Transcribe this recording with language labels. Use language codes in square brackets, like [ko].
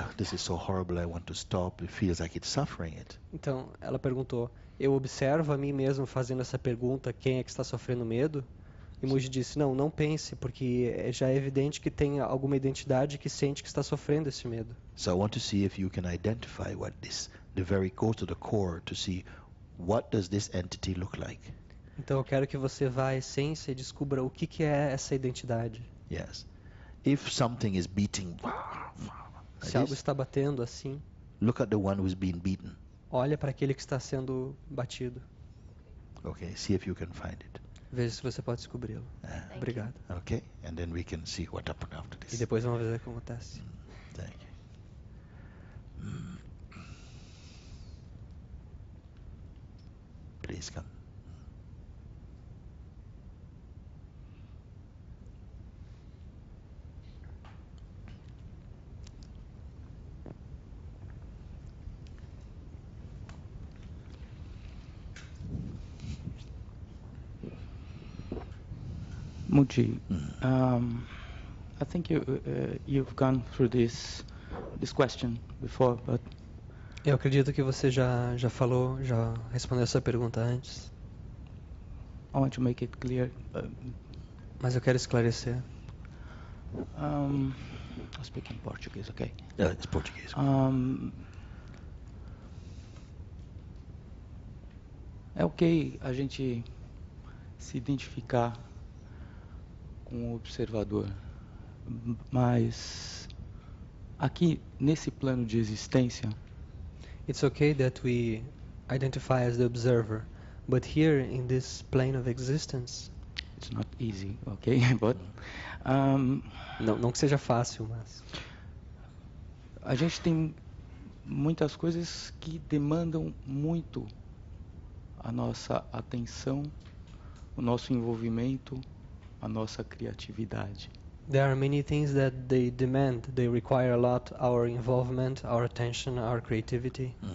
[en] This is so horrible. I want to stop. It feels like it's suffering it. [pt] Então, ela perguntou, eu observo a mim mesmo fazendo essa pergunta, quem é que está sofrendo medo? E Mooji disse, não pense, porque já é evidente que tem alguma identidade que sente que está sofrendo esse medo. [en] So I want to see if you can identify what this, go to the core to see what does this entity look like. [pt] Então eu quero que você vá à essência e descubra o que é essa identidade. [en] Yes. If something is beating, [pt] Se [en] like [pt] algo [en] this, [pt] está batendo assim, [en] look at the one who's being beaten. [pt] olha para aquele que está sendo batido. [en] Okay, see if you can find it. [pt] Veja se você pode descobri-lo. Obrigado. [en] Okay, and then we can see what happened after [pt] E [en] this. [pt] depois vamos ver o que acontece. [en] Thank you. Please come. Mooji, I think you've gone through this question before, but [pt] Eu acredito que você já respondeu essa pergunta antes, [en] I want to make it clear. [pt] mas eu quero esclarecer. [en] I'll speak in Portuguese, okay? Yeah, it's Portuguese. [pt] É ok a gente se identificar com o observador, mas aqui nesse plano de existência, [en] It's okay that we identify as the observer, but here in this plane of existence, it's not easy, okay? But [pt] não que seja fácil, mas a gente tem muitas coisas que demandam muito a nossa atenção, o nosso envolvimento, a nossa criatividade. [en] there are many things that they require a lot our involvement, our attention, our creativity.